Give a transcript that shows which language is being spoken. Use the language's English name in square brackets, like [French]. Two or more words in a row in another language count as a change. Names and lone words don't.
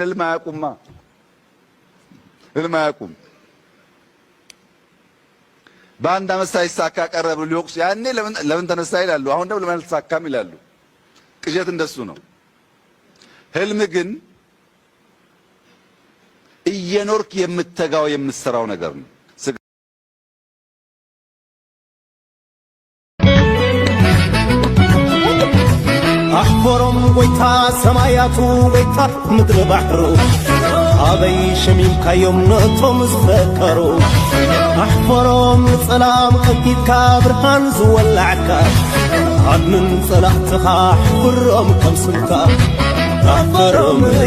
[Amharic] ህልም አያውቁማ። ህልም አያውቁም። በአንድ አመት ሳይሳካ ቀረ ብሎ ሊወቅሱ ያኔ ለምን ተነሳ ይላሉ። አሁን ደግሞ ለምን አልተሳካም ይላሉ። ቅዠት እንደሱ ነው። ህልም ግን እየኖርክ የምትተጋው የምትሰራው ነገር ነው። [Tigrinya] አሕፈሮም ጎይታ ሰማያቱ ጎይታ ምድሪ ባሕሩ ኣበይ ሸሚምካዮም ነቶም ዝፈከሩ ኣሕፈሮም ንጸላም ቀጊድካ ብርሃን ዝወላዕካ ዓድምን ጸላእትኻ ኣሕፍሮም ከም ስምካ ኣሕፈሮም